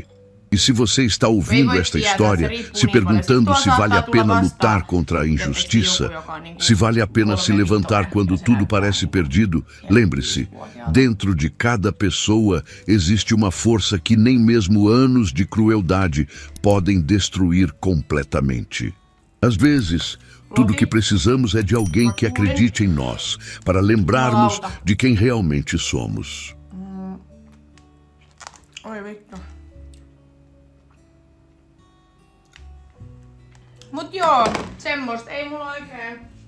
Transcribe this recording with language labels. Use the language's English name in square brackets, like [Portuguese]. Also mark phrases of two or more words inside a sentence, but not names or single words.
[Portuguese] E se você está ouvindo esta história, se perguntando se vale a pena lutar contra a injustiça, se vale a pena se levantar quando tudo parece perdido, lembre-se, dentro de cada pessoa existe uma força que nem mesmo anos de crueldade podem destruir completamente. Às vezes, tudo o que precisamos é de alguém que acredite em nós, para lembrarmos de quem realmente somos. [Finnish] Oi, vittu. Mut joo, semmoista ei mulla oikein.